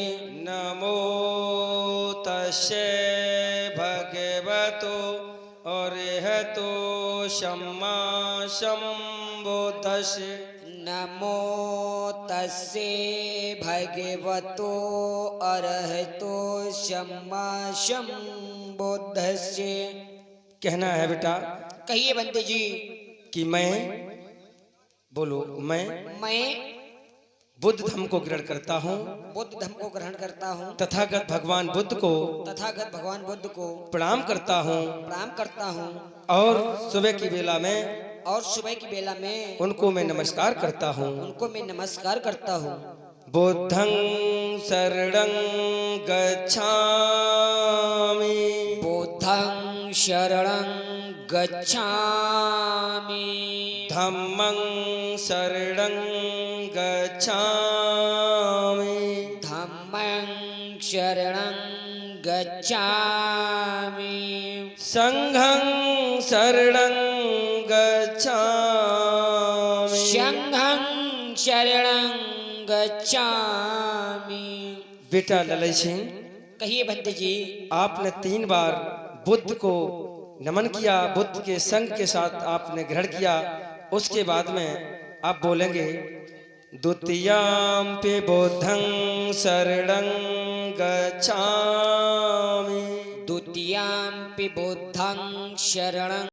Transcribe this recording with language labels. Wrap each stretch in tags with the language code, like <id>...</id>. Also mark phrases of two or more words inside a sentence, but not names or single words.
<pi>नमो तस्से भगवतो अरहतो सम्मा सम्बुद्धस्से। नमो तस्से भगवतो अरहतो सम्मा सम्बुद्धस्से।</pi> <hi>कहना है बेटा कहिए भंते जी। कि मैं, बोलो, मैं बुद्ध धर्म को ग्रहण करता हूँ, बुद्ध धर्म को ग्रहण करता हूँ, तथागत भगवान बुद्ध को तथागत भगवान बुद्ध को प्रणाम करता हूँ प्रणाम करता हूँ और सुबह की बेला में और सुबह की बेला में उनको मैं नमस्कार करता हूँ। उनको मैं नमस्कार करता हूँ।</hi> <pi>बुद्धं शरणं गच्छामि। बुद्धं शरणं गच्छामि। धम्मं शरणं गच्छामि। धम्मं शरणं गच्छामि। संघं शरणं गच्छामि। संघं शरणं गच्छामि।</pi> <hi>बेटा ललित सिंह, कहिए भंते जी। आपने 3 बार बुद्ध को नमन किया, बुद्ध के संग के साथ आपने ग्रहण किया। उसके बाद में आप बोलेंगे</hi> <pi>द्वितीयाम्पि बुद्धं शरणं गच्छामि। द्वितीयां पि बुद्धं शरणं</pi>